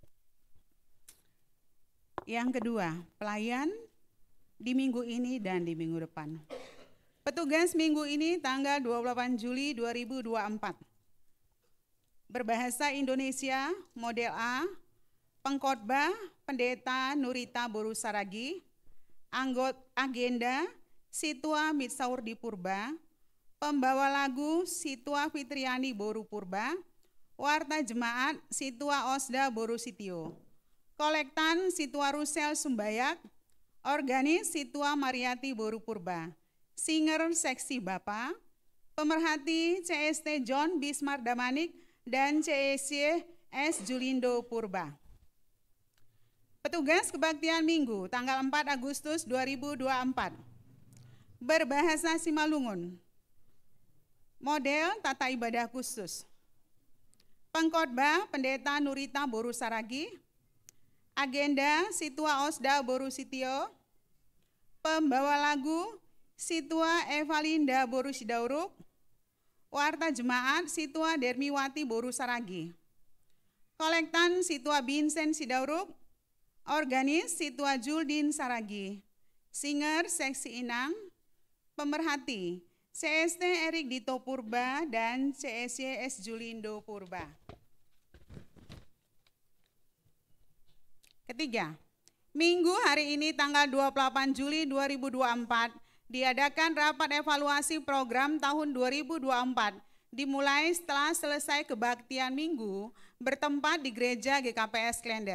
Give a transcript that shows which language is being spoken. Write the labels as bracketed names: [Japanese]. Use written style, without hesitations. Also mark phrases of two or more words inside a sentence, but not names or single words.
[Indonesian] Yang kedua, pelayan di minggu ini dan di minggu depan. Petugas minggu ini tanggal 28 Juli 2024. Berbahasa Indonesia, model A, pengkhotbah Pendeta Nurita Boru Saragi, agenda Situa Mitsaurdi Purba, pembawa lagu Situa Fitriani Boru Purba, warta jemaat Situa Osda Boru Sitio, kolektan Situa Rusel Sumbayak, organis Situa Mariati Boru Purba, singer seksi Bapak, pemerhati CST John Bismar Damanik dan CSC S Julindo Purba. Petugas Kebaktian Minggu tanggal 4 Agustus 2024. Berbahasa Simalungun. Model tata ibadah khusus. Pengkhotbah Pendeta Nurita Boru Saragi. Agenda Situa Osda Boru Sitio. Pembawa lagu Situa Evalinda Boru Sidauruk, warta jemaat Situa Dermiwati Boru Saragi, kolektan Situa Vincent Sidauruk, organis Situa Juldin Saragi, singer seksi Inang, pemerhati CST Erik Dito Purba dan CSC S Julindo Purba. Ketiga, Minggu hari ini tanggal 28 Juli 2024 diadakan rapat evaluasi program tahun 2024 dimulai setelah selesai kebaktian minggu bertempat di Gereja GKPS Klender.